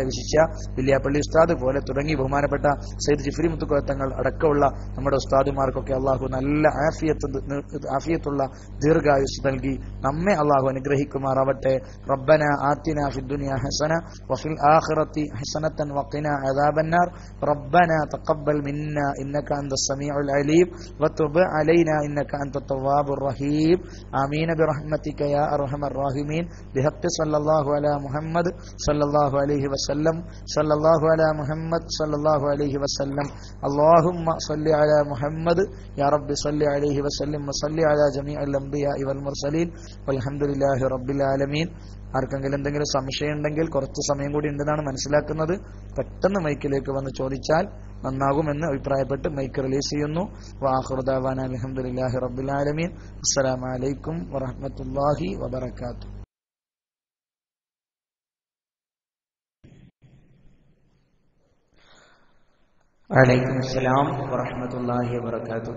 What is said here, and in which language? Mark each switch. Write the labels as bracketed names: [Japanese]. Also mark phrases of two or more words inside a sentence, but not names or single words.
[Malayalam] വിശിഷ്യ വില്യാപ്പള്ളി ഉസ്താദ് പോലെ തുടങ്ങി ബഹുമാനപ്പെട്ട സയ്യിദ് ജിഫ്രി മുത്തുക്കോയത്തങ്ങൾ അടക്കമുള്ള നമ്മുടെ ഉസ്താദുമാർക്കൊക്കെ അല്ലാഹു നല്ല ആഫിയത്തുള്ള ദീർഘായുസ് നൽകി നമ്മെ അല്ലാഹു അനുഗ്രഹിക്കുമാറാവട്ടെ. [Arabic] ربنا آتنا في الدنيا حسنة وفي الآخرة حسنة وقنا عذاب النار ربنا تقبل منا إنك أنت السميع العليم وتب علينا إنك أنت التواب الرحيم آمين برحمتك يا أرحم الراحمين بحق صلى الله على محمد صلى الله عليه وسلم صلى الله على محمد صلى الله عليه وسلم اللهم صل على محمد يا رب صل عليه وسلم وصل على جميع الأنبياء والمرسلين والحمد لله رب العالمين. [Malayalam] ആർക്കെങ്കിലും എന്തെങ്കിലും സംശയം ഉണ്ടെങ്കിൽ കുറച്ച് സമയം കൂടി ഉണ്ടെന്നാണ് മനസ്സിലാക്കുന്നത്. പെട്ടെന്ന് മൈക്കിലേക്ക് വന്ന് ചോദിച്ചാൽ നന്നാകുമെന്ന് അഭിപ്രായപ്പെട്ട് മൈക്ക് റിലീസ് ചെയ്യുന്നു. [Arabic] وآخر دعوانا الحمد لله رب العالمين السلام عليكم ورحمة الله وبركاته. وعليكم السلام ورحمة الله وبركاته.